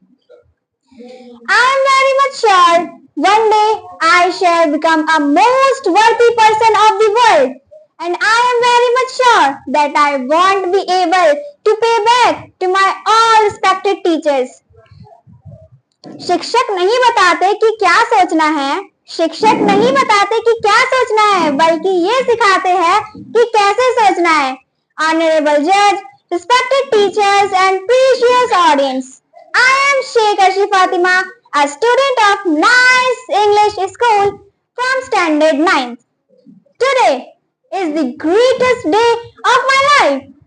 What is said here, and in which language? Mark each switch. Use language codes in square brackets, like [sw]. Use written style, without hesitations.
[en] I am very much sure one day I shall become a most worthy person of the world, and I am very much sure that I won't be able to pay back to my all respected teachers. [hi] शिक्षक नहीं बताते कि क्या सोचना है, शिक्षक नहीं बताते कि क्या सोचना है, बल्कि ये सिखाते हैं कि कैसे सोचना है. [en] Honorable Judge, respected teachers and precious audience, I am Sheikh Arshi Fatima, a student of Nice English School from Standard 9th. Today is the greatest day of my life.